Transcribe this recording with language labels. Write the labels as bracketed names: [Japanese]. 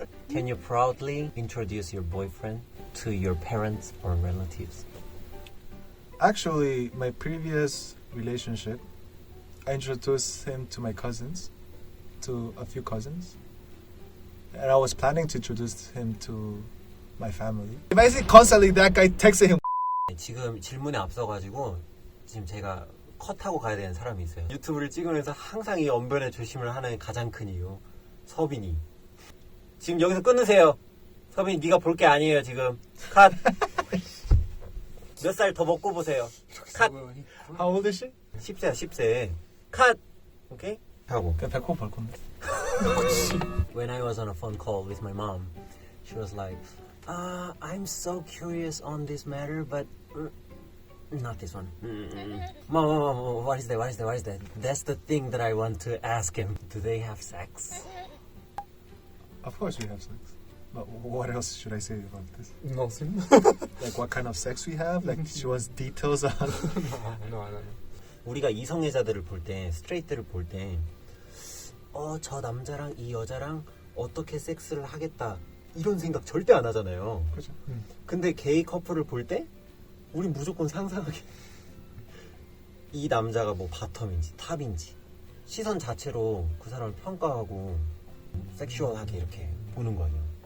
[English] Can you proudly introduce your boyfriend to your parents or relatives? Actually, my previous relationship, I introduced him to my cousins, to a few cousins. And I was planning to introduce him to my family. If I see constantly that guy texting him, [Korean] 지금 질문에 앞서가지고 지금 제가 컷하고 가야 되는 사람이 있어요. 유튜브를 찍으면서 항상 이 언변에 조심을 하는 가장 큰 이유, 서빈이. 지금 여기서 끊으세요. 서빈이 네가 볼 게 아니에요 지금. 컷. 몇 살 더 먹고 보세요. 컷. [English] how old is she? [Korean] 10세야 10세. 컷. 오케이? 하고. 그냥 100% 벌 건데. [English] When I was on a phone call with my mom, she was like, I'm so curious on this matter, but not this one. Mom, what is that? That's the thing that I want to ask him. Do they have sex? Of course we have sex. But what else should I say about this? Nothing. Like what kind of sex we have? Like she wants details on. No. [Korean] 우리가 이성애자들을 볼 때, 스트레이트를 볼 때, 저 남자랑 이 여자랑 어떻게 섹스를 하겠다 이런 생각 절대 안 하잖아요. 그렇죠. 근데 게이 커플을 볼 때 우린 무조건 상상하게 이 남자가 뭐 바텀인지 탑인지 시선 자체로 그 사람을 평가하고 섹슈얼하게 이렇게 보는 거 아니야.